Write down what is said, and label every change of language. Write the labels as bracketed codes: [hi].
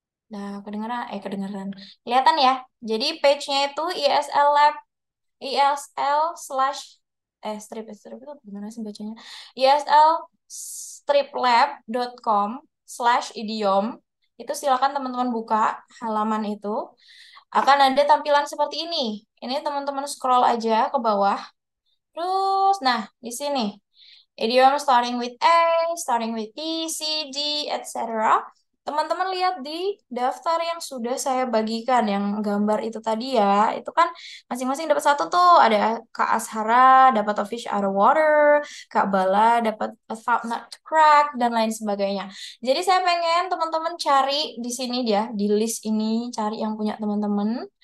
[id] Nah, kedengeran. Kelihatan ya. Jadi page-nya itu ISL Lab, ISL slash strip itu gimana sih bacanya? [en] ISL striplab.com/idiom. [id] Itu silakan teman-teman buka halaman itu. Akan ada tampilan seperti ini. Ini teman-teman scroll aja ke bawah. Terus, nah, di sini. [en] Idiom starting with A, starting with B, C, D, etc. [id] Teman-teman lihat di daftar yang sudah saya bagikan, yang gambar itu tadi ya. Itu kan masing-masing dapat satu tuh. Ada Kak Ashara dapat a fish out of water, Kak Bala dapat a thought not to crack, dan lain sebagainya. Jadi saya pengen teman-teman cari di sini dia, di list ini, cari yang punya teman-teman.